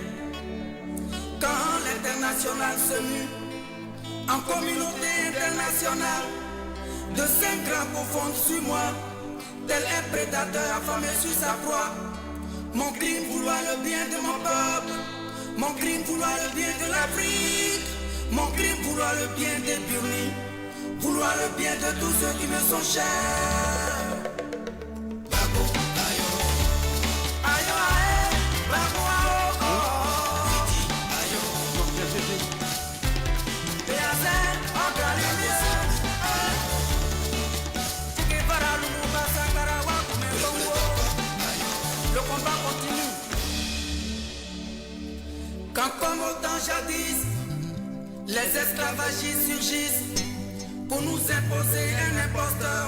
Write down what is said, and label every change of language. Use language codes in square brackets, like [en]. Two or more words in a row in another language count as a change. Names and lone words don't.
[fr] Quand l'international se mue en communauté internationale, de 5 grands confondent sur moi, tel un prédateur affamé sur sa proie. Mon crime vouloir le bien de mon peuple, mon crime vouloir le bien de l'Afrique, mon crime vouloir le bien des Burnis, vouloir le bien de tous ceux qui me sont chers. Babo, ayo, ayo, ayo, babo, ayo, ayo, Béazin, encore les miens. Le combat continue. Quand comme au temps jadis, les esclavagistes surgissent pour nous imposer un imposteur.